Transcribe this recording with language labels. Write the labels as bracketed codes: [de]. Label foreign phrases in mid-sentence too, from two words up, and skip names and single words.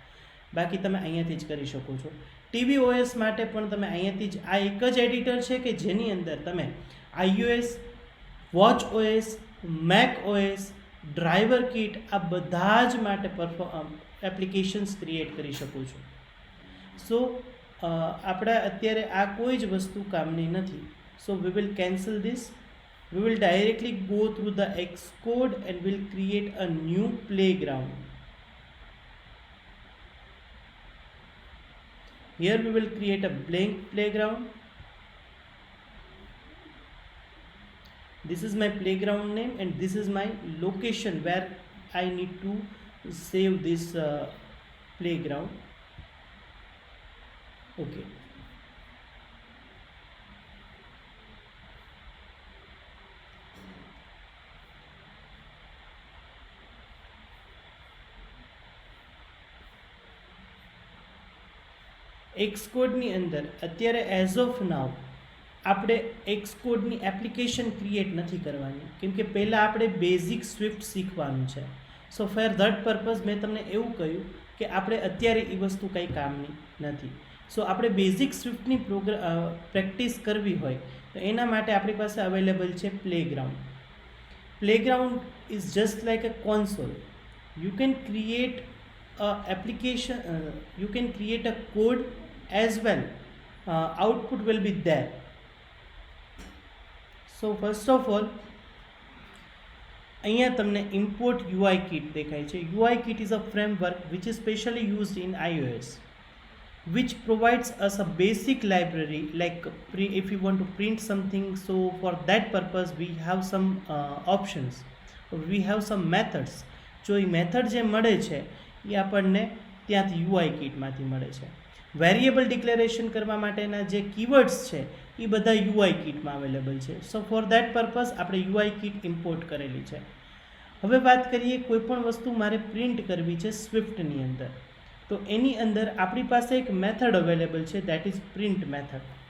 [gu] બાકી તમે અહીંયાથી જ કરી શકો છો. tvOS માટે પણ તમે અહીંયાથી જ, આ એક જ એડિટર છે કે જેની અંદર તમે iOS, watchOS, macOS, ડ્રાઈવર કિટ આ બધા જ માટે [en] applications create [gu] કરી શકો છો. સો આપણે અત્યારે આ કોઈ જ વસ્તુ કામની નથી. [en] so we will cancel this. we will directly go through the Xcode and will create a new playground. Here we will create a blank playground. This is my playground name and this is my location where I need to save this playground. Okay. [gu] Xcodeની અંદર અત્યારે [en] as of now [gu] આપણે Xcodeની [en] application create [gu] નથી કરવાની, કેમ કે પહેલાં આપણે [en] basic Swift [gu] શીખવાનું છે. [en] so for that purpose [gu] મેં તમને એવું કહ્યું કે આપણે અત્યારે એ વસ્તુ કંઈ કામની નથી. સો આપણે બેઝિક સ્વિફ્ટની પ્રેક્ટિસ કરવી હોય તો એના માટે આપણી પાસે અવેલેબલ છે પ્લેગ્રાઉન્ડ. [en] Playground is just like a console. You can create a application, you can create a code as well. Output will be there. So first of all, [gu] અહીંયા તમને [en] import UI kit [gu] દેખાય છે. [en] UI kit is a framework which is specially used in iOS, which provides us a basic library like if you want to print something. So for that purpose we have some options, we have some methods. [gu] જો એ મેથડ જે મળે છે એ આપણને ત્યાંથી UI કિટમાંથી મળે છે. [en] variable declaration [gu] કરવા માટેના જે કીવર્ડ્સ છે એ બધા UI કિટમાં અવેલેબલ છે. [en] so for that purpose [gu] આપણે UI કિટ ઇમ્પોર્ટ કરેલી છે. હવે વાત કરીએ કોઈ પણ વસ્તુ મારે પ્રિન્ટ કરવી છે સ્વિફ્ટની અંદર, તો એની અંદર આપણી પાસે એક [en] method available [gu] છે, [en] that is print method.